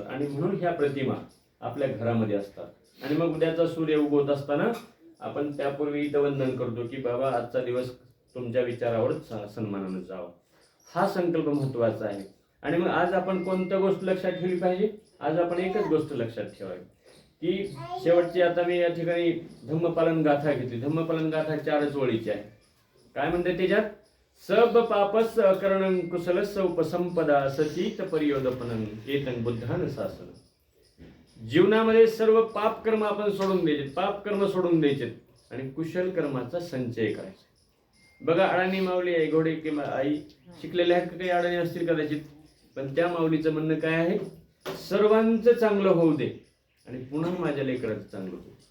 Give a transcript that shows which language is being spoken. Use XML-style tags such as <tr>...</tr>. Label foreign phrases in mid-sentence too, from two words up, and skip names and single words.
<mr>आणि म्हणून ह्या प्रतिमा आपल्या घरामध्ये असतात. आणि मग उद्याचा सूर्य उगवत असताना आपण त्यापूर्वी इथं वंदन करतो की बाबा, आजचा दिवस तुमच्या विचारावर सन्मानानं जावं. हा संकल्प महत्त्वाचा आहे. आणि मग आज आपण कोणत्या गोष्ट लक्षात ठेवली पाहिजे? आज आपण एकच गोष्ट लक्षात ठेवावी की शेवटची, आता मी या ठिकाणी धम्मपालन गाथा घेतली. धम्मपालन गाथा 4च ओळीची आहे. काय म्हणते त्याच्यात?</mr> <pi>सब पापस अकरणं कुशलस उपसंपदा सचित परियोदपनं एतं बुद्धान शासन.</pi> <mr>जीवनामध्ये सर्व पाप कर्म आपण सोडून द्यायचे, पाप कर्म सोडून द्यायचे आणि कुशल कर्माचा संचय करायचा. बघा, अडाणी माऊली आहे, घोडे किंवा आई शिकलेले आहेत, काही अडाणी असतील कदाचित, पण त्या माऊलीचं म्हणणं काय आहे, सर्वांचं चांगलं होऊ दे आणि पुन्हा माझ्या लेकराचं चांगलं होऊ.</mr>